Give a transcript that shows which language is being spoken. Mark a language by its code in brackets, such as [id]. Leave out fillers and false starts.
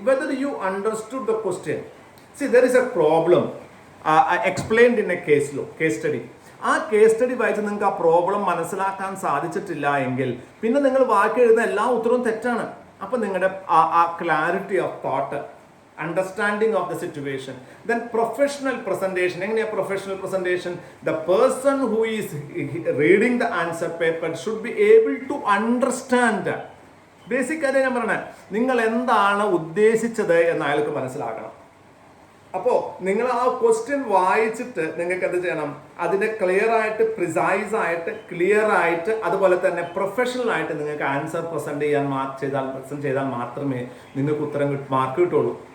[en] Whether you understood the question. See there is a problem explained in a case study. [ml] ആ case study വായിച്ച് നിങ്ങൾക്ക് ആ problem മനസ്സിലാക്കാൻ സാധിച്ചിട്ടില്ല എങ്കിൽ പിന്നെ നിങ്ങൾ ബാക്കി എഴുതുന്ന എല്ലാ ഉത്തരവും തെറ്റാണ്. അപ്പൊ നിങ്ങളുടെ ആ [en] Clarity of thought, understanding of the situation. Then professional presentation. [ml] എങ്ങനെയാ [en] professional presentation? The person who is reading the answer paper should be able to understand. [ml] Basic കാര്യം ഞാൻ പറഞ്ഞത്, നിങ്ങൾ എന്താണ് ഉദ്ദേശിച്ചത് എന്ന് അയാൾക്ക് മനസ്സിലാക്കണം. അപ്പോൾ നിങ്ങൾ ആ ക്വസ്റ്റ്യൻ വായിച്ചിട്ട് നിങ്ങൾക്ക് എന്ത് ചെയ്യണം? അതിനെ ക്ലിയർ ആയിട്ട്, പ്രിസൈസ് ആയിട്ട്, ക്ലിയർ ആയിട്ട്, അതുപോലെ തന്നെ പ്രൊഫഷണൽ ആയിട്ട് നിങ്ങൾക്ക് ആൻസർ പ്രസന്റ് ചെയ്താൽ മാത്രമേ നിങ്ങൾക്ക് ഉത്തരം മാർക്ക് കിട്ടുള്ളൂ.